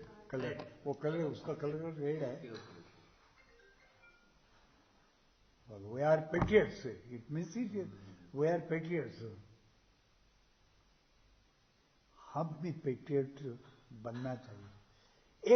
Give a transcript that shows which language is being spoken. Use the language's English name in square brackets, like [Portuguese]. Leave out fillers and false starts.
[Hindi] Colour, वो colour, उसका colour red है। [English] We are patriots. It means we are patriots. [Hindi] हम भी पेट्रियट बनना चाहिए।